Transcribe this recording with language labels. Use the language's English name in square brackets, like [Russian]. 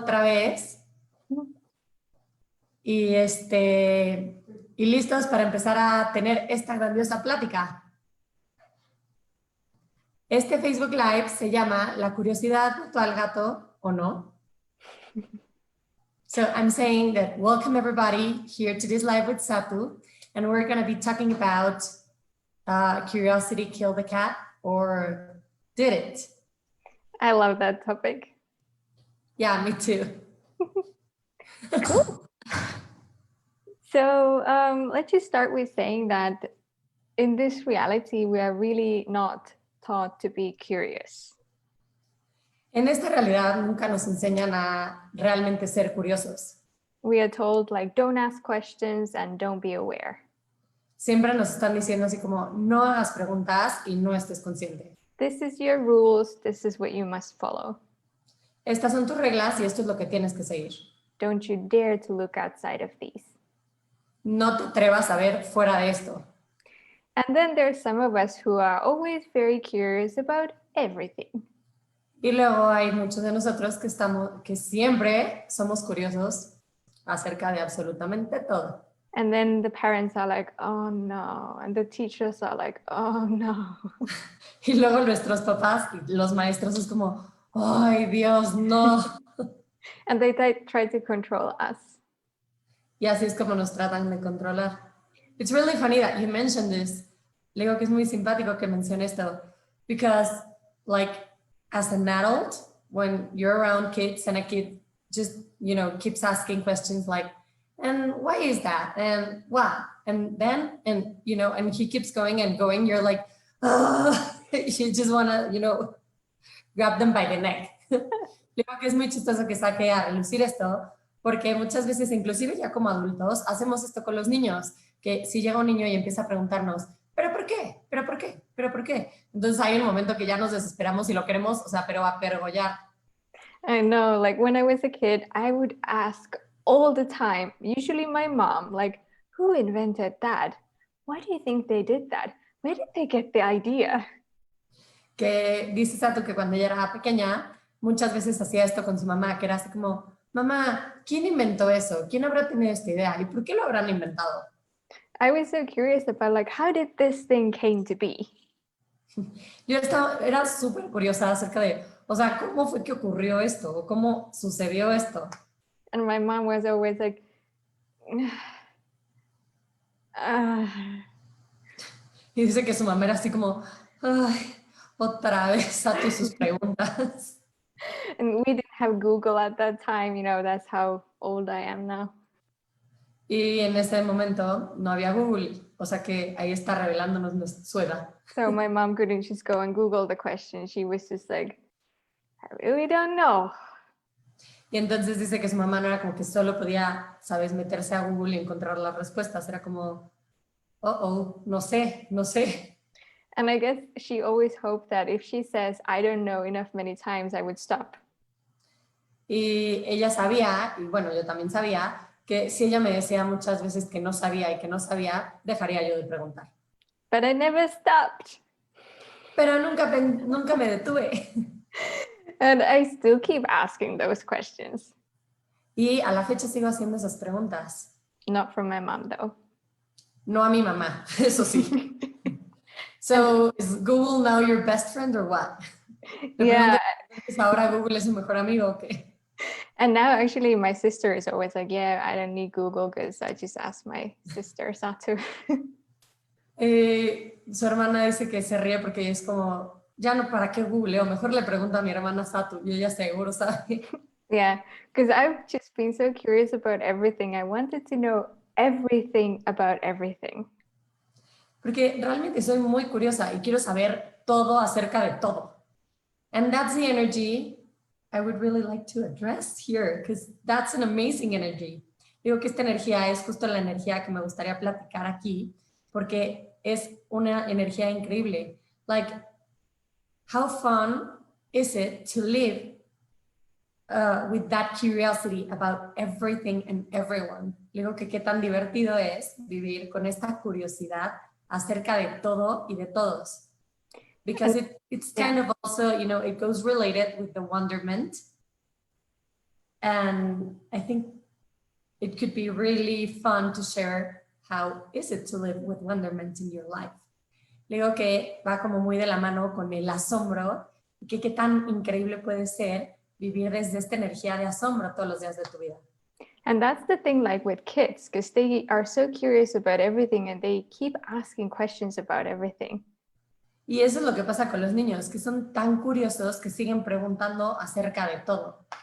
[Spanish] otra vez y, y listos para empezar a tener esta grandiosa plática. Este Facebook Live se llama La curiosidad mató al gato o no. [English] So I'm saying that welcome everybody here to this live with Satu, and we're going to be talking about curiosity killed the cat or did it? I love that topic. Yeah, me too. Cool. So let's just start with saying that in this reality, we are really not taught to be curious. [Spanish] En esta realidad nunca nos enseñan a realmente ser curiosos. [English] We are told like, don't ask questions and don't be aware. [Spanish] Siempre nos están diciendo así como, no hagas preguntas y no estés consciente. [English] This is your rules. This is what you must follow. [Spanish] Estas son tus reglas y esto es lo que tienes que seguir. [English] Don't you dare to look outside of these. [Spanish] No te atrevas a ver fuera de esto. [English] And then there's some of us who are always very curious about everything. [Spanish] Y luego hay muchos de nosotros que siempre somos curiosos acerca de absolutamente todo. [English] And then the parents are like, oh no. And the teachers are like, oh no. [Spanish] Y luego nuestros papás y los maestros es como, ay Dios, no. [English] And they try to control us. [Spanish] Y así es como nos tratan de controlar. [English] It's really funny that you mentioned this. [Spanish] Le digo que es muy simpático que mencione esto. [English] Because, like, as an adult, when you're around kids and a kid just, keeps asking questions like, and why is that? And what? And then, and he keeps going and going, you're like, oh, you just want to, grab them by the neck. [Spanish] Digo que es muy chistoso que saque a relucir esto, porque muchas veces, inclusive ya como adultos, hacemos esto con los niños, que si llega un niño y empieza a preguntarnos, ¿pero por qué? ¿Pero por qué? ¿Pero por qué? Entonces hay un momento que ya nos desesperamos y lo queremos, pero a pergollar. [English] I know, like when I was a kid, I would ask all the time, usually my mom, like, who invented that? Why do you think they did that? Where did they get the idea? [Spanish] Que dice Satu que cuando ella era pequeña, muchas veces hacía esto con su mamá, que era así como, mamá, ¿quién inventó eso? ¿Quién habrá tenido esta idea? ¿Y por qué lo habrán inventado? [English] I was so curious about like, how did this thing came to be? [Spanish] Yo era súper curiosa acerca de, o sea, ¿cómo fue que ocurrió esto? ¿O cómo sucedió esto? [English] And my mom was always like, [Spanish] Y dice que su mamá era así como, ay, otra vez a sus preguntas. [English] And we didn't have Google at that time, that's how old I am now. [Spanish] Y en ese momento no había Google, o sea que ahí está revelándonos su edad. [English] So my mom couldn't just go and Google the question. She was just like, I really don't know. [Spanish] Y entonces dice que su mamá no era como que solo podía, sabes, meterse a Google y encontrar las respuestas, era como, no sé. [English] And I guess she always hoped that if she says, I don't know enough many times, I would stop. [Spanish] Y ella sabía, y bueno, yo también sabía, que si ella me decía muchas veces que no sabía y que no sabía, dejaría yo de preguntar. [English] But I never stopped. [Spanish] Pero nunca me detuve. [English] And I still keep asking those questions. [Spanish] Y a la fecha sigo haciendo esas preguntas. [English] Not from my mom, though. [Spanish] No a mi mamá, eso sí. [English] So, is Google now your best friend or what? Yeah. [Spanish] Ahora Google es su mejor amigo o qué? [English] And now actually my sister is always like, yeah, I don't need Google because I just ask my sister Satu. [Spanish] Su hermana dice que se ríe porque es como, ya no, ¿para qué googleo? Mejor le pregunto a mi hermana Satu y ella seguro sabe. [English] Yeah, because I've just been so curious about everything. I wanted to know everything about everything. [Spanish] Porque realmente soy muy curiosa y quiero saber todo acerca de todo. [English] And that's the energy I would really like to address here, because that's an amazing energy. [Spanish] Digo que esta energía es justo la energía que me gustaría platicar aquí, porque es una energía increíble. [English] Like, how fun is it to live with that curiosity about everything and everyone? [Spanish] Digo que qué tan divertido es vivir con esta curiosidad acerca de todo y de todos. [English] Because it's kind of also, you know, it goes related with the wonderment. And I think it could be really fun to share how is it to live with wonderment in your life. [Spanish] Le digo que va como muy de la mano con el asombro, que qué tan increíble puede ser vivir desde esta energía de asombro todos los días de tu vida. [English] And that's the thing, like with kids, because they are so curious about everything and they keep asking questions about everything. [Spanish] Y eso es lo que pasa con los niños, que son tan curiosos que siguen preguntando acerca de todo.